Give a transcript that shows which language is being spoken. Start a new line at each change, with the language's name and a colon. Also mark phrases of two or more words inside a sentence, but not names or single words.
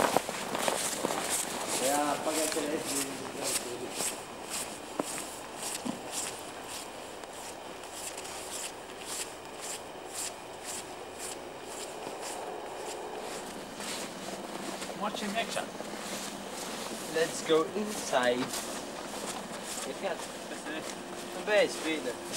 Latvian: Jā, pagājušajā reizē. Močiem iekšā.
English: Let's go inside.
Latvian: Ir kāds? Nu beidz, Pīter.